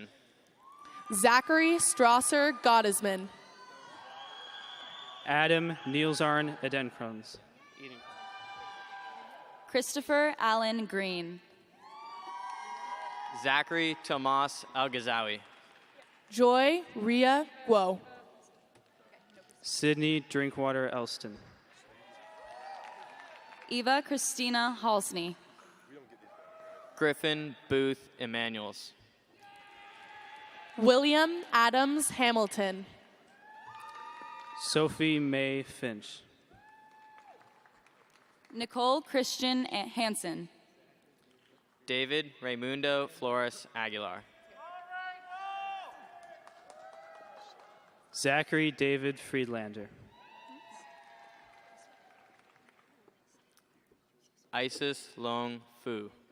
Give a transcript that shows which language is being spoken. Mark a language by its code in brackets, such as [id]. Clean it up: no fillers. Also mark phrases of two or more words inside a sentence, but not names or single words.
[en] Zachary Strasser Gottesman. Adam Nielsarn Edenkrons. Christopher Allen Green. Zachary Tomas Al-Ghazawi. Joy Ria Guo. Sydney Drinkwater Elston. Eva Christina Halsney. Griffin Booth Emanuels. William Adams Hamilton. Sophie May Finch. Nicole Christian Hansen. David Raimundo Flores Aguilar. Zachary David Friedlander. Isis Long Fu.